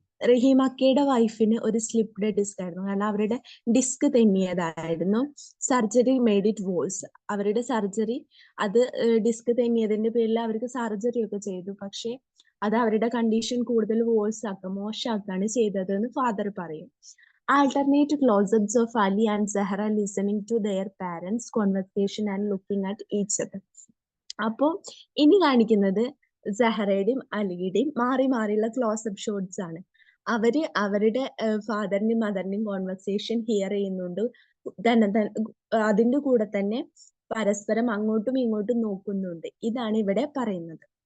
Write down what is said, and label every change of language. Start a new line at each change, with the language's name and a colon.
Malayalam: റഹീമക്കയുടെ വൈഫിന് ഒരു slipped disk ആയിരുന്നു. കാരണം അവരുടെ ഡിസ്ക് തെന്നിയതായിരുന്നു.
English: Surgery made it worse.
Malayalam: അവരുടെ സർജറി, അത് ഡിസ്ക് തെന്നിയതിന്റെ പേരിൽ അവർക്ക് സർജറി ഒക്കെ ചെയ്തു. പക്ഷെ അത് അവരുടെ കണ്ടീഷൻ കൂടുതൽ മോശമാക്കാണ് ചെയ്തത് എന്ന് ഫാദർ പറയും.
English: Alternate close-ups of Ali and Zahra listening to their parents' conversation and looking at each other.
Malayalam: അപ്പോ ഇനി കാണിക്കുന്നത് സഹറയുടെയും അലിയുടെയും മാറി മാറിയുള്ള ക്ലോസപ്പ് ഷോട്ട്സ് ആണ്. അവര് അവരുടെ ഫാദറിന്റെയും മദറിന്റെയും കോൺവെർസേഷൻ ഹിയർ ചെയ്യുന്നുണ്ട്. അതിന്റെ കൂടെ തന്നെ പരസ്പരം അങ്ങോട്ടും ഇങ്ങോട്ടും നോക്കുന്നുണ്ട്. ഇതാണ് ഇവിടെ പറയുന്നത്.